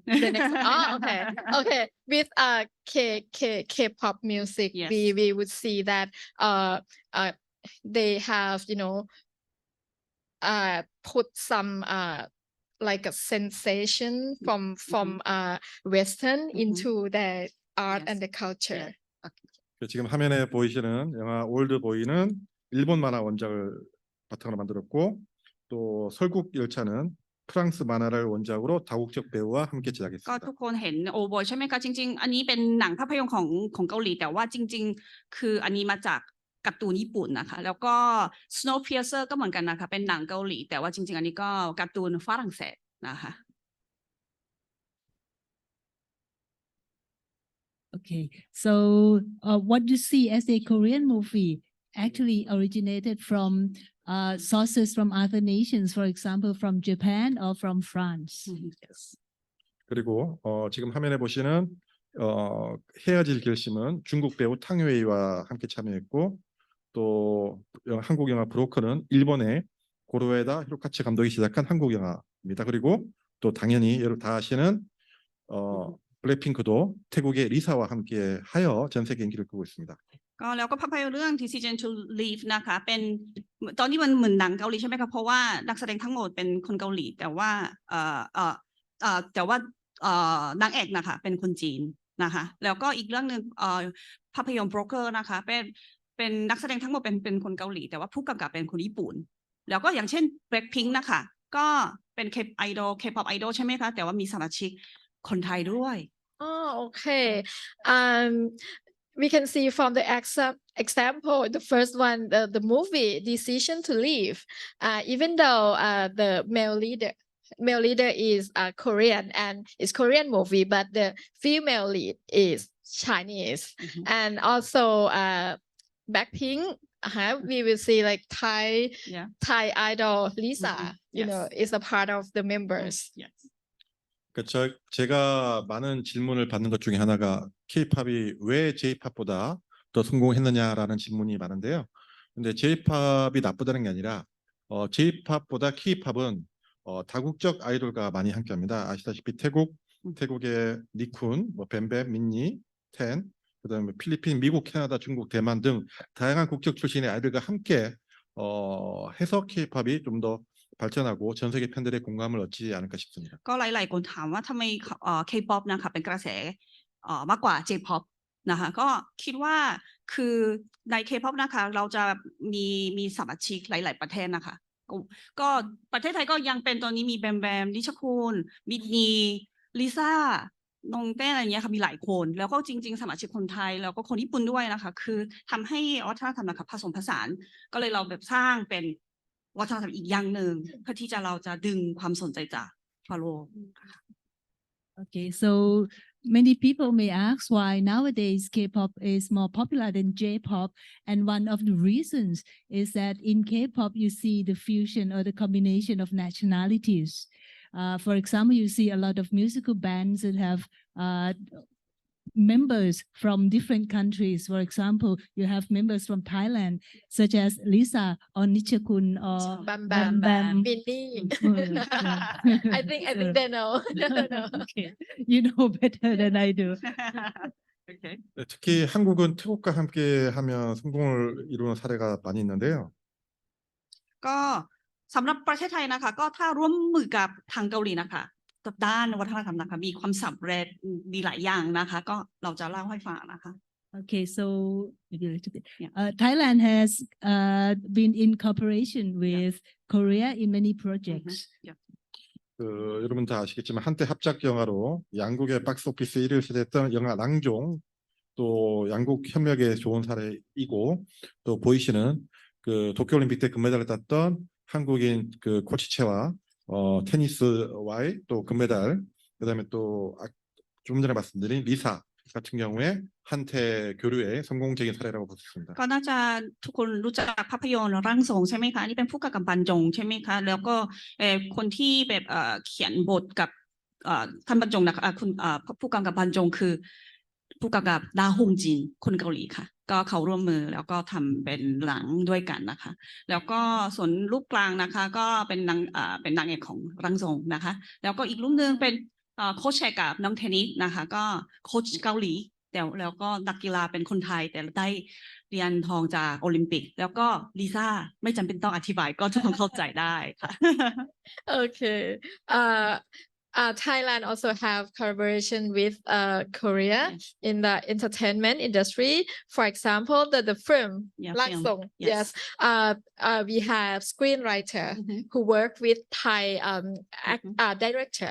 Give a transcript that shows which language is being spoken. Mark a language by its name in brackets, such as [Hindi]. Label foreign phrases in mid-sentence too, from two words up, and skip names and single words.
[English] the next okay with K-pop music we would see that they have, you know, put some like a sensation from Western into the art and the culture. [Korean] 지금 화면에 보이시는 영화 올드보이는 일본 만화 원작을 바탕으로 만들었고 또 설국 열차는 프랑스 만화를 원작으로 다국적 배우와 함께 [Thai] ก็ [Korean] 제작했습니다. [Thai] ทุกคนเห็นโอบอยใช่ไหมคะจริงๆอันนี้เป็นหนังภาพยนตร์ของเกาหลีแต่ว่าจริงๆคืออันนี้มาจากการ์ตูนญี่ปุ่นนะคะแล้วก็ Snowpiercer ก็เหมือนกันนะคะเป็นหนังเกาหลีแต่ว่าจริงๆอันนี้ก็การ์ตูนฝรั่งเศสนะคะ [English] Okay, so what you see as a Korean movie actually originated from sources from other nations, for example, from Japan or from France. [Korean] 그리고 지금 화면에 보시는 헤어질 결심은 중국 배우 탕웨이와 함께 참여했고 또 한국 영화 브로커는 일본의 고로에다 히로카츠 감독이 제작한 한국 영화입니다. 그리고 또 당연히 여러분 다 아시는 블랙핑크도 태국의 리사와 함께 하여 전 세계 인기를 끌고 있습니다. [Thai] ก็แล้วก็ภาพยนตร์เรื่อง Decision to Leave นะคะเป็นตอนนี้มันเหมือนหนังเกาหลีใช่ไหมคะเพราะว่านักแสดงทั้งหมดเป็นคนเกาหลีแต่ว่านางเอกนะคะเป็นคนจีนนะคะแล้วก็อีกเรื่องนึงภาพยนตร์ Broker นะคะเป็นนักแสดงทั้งหมดเป็นคนเกาหลีแต่ว่าผู้กำกับเป็นคนญี่ปุ่นแล้วก็อย่างเช่น Blackpink นะคะก็เป็น [English] K-pop idol [Thai] ใช่ไหมคะแต่ว่ามีสมาชิกคนไทยด้วย [English] okay. We can see from the example, the first one, the movie Decision to Leave. Even though the male leader is Korean and it's Korean movie, but the female lead is Chinese. And also Blackpink, we will see like Thai idol Lisa, you know, is a part of the members. [Korean] 제가 많은 질문을 받는 것 중에 하나가 K-팝이 왜 J-팝보다 더 성공했느냐라는 질문이 많은데요. 근데 J-팝이 나쁘다는 게 아니라 J-팝보다 K-팝은 다국적 아이돌과 많이 함께합니다. 아시다시피 태국의 니쿤, 뭐 뱀뱀, 민니, 텐, 그다음에 필리핀, 미국, 캐나다, 중국, 대만 등 다양한 국적 출신의 아이들과 함께 해서 K-팝이 좀 더 발전하고 전 세계 팬들의 공감을 얻지 않을까 싶습니다. [Thai] ก็หลายๆคนถามว่าทำไมK-pop นะคะเป็นกระแสมากกว่า J-pop นะคะก็คิดว่าคือใน K-pop นะคะเราจะมีส มาชิกหลายๆประเทศนะคะก็ประเทศไทยก็ยังเป็นตอนนี้มีแบมแบมนิชคุณมิดนีลิซ่าน้องเต้นอะไรอย่างเงี้ยค่ะมีหลายคนแล้วก็จริงๆสมาชิกคนไทยแล้วก็คนญี่ปุ่นด้วยนะคะคือทำให้วัฒนธรรมนะคะผสมผสานก็เลยเราแบบสร้างเป็นวัฒนธรรมอีกอย่างหนึ่งเพื่อที่เราจะดึงความสนใจจากทั่วโลก [English] Okay, so many people may ask why nowadays K-pop is more popular than J-pop, and one of the reasons is that in K-pop you see the fusion or the combination of nationalities. For example, you see a lot of musical bands that have members from different countries. For example, you have members from Thailand, such as Lisa or Nichakun or Bam Bam. Minnie. I think they know. Okay, you know better than I do. Okay. [Korean] 특히 한국은 태국과 함께 하면 성공을 이루는 사례가 많이 있는데요. [Thai] ก็สำหรับประเทศไทยนะคะก็ถ้าร่วมมือกับทางเกาหลีนะคะด้านวัฒนธรรมนะคะมีความสำเร็จมีหลายอย่างนะคะก็เราจะเล่าให้ฟังนะคะ [English] Okay, so maybe a little bit. Thailand has been in cooperation with Korea in many projects. [Korean] 여러분 다 아시겠지만 한때 합작 영화로 양국의 박스오피스 1위를 차지했던 영화 랑종 또 양국 협력에 좋은 사례이고 또 보이시는 그 도쿄올림픽 때 금메달을 땄던 한국인 그 코치체와 테니스 와의 또 금메달 그다음에 또 좀 전에 말씀드린 리사 같은 경우에 한태 교류의 성공적인 사례라고 볼 수 있습니다. [Thai] ก็น่าจะทุกคนรู้จักภาพยนตร์ร่างทรงใช่ไหมคะอันนี่เป็นผู้กำกับบรรจงใช่ไหมคะแล้วก็คนที่แบบเขียนบทกับท่านบรรจงนะคะคุณผู้กำกั บบรรจงคือผู้กำกับดาฮงจินคนเกาหลีค่ะก็เขาร่วมมือแล้วก็ทำเป็นหนังด้วยกันนะคะแล้วก็ส่วนรูปกลางนะคะก็เป็นนางเอกของร่างทรงนะคะแล้วก็อีกรูปนึงเป็นโค้ชแชร์กับน้องเทนนิสนะคะก็โค้ชเกาหลีแล้วก็นักกีฬาเป็นคนไทยแต่ได้เหรียญทองจากโอลิมปิกแล้วก็ลิซ่าไม่จำเป็นต้องอธิบายก็ทุกคนเข้าใจได้ค่ะ [English] Okay. Thailand also have collaboration with Korea in the entertainment industry. For example, the film Lak film. Song. Yes. We have screenwriter who work with Thai director.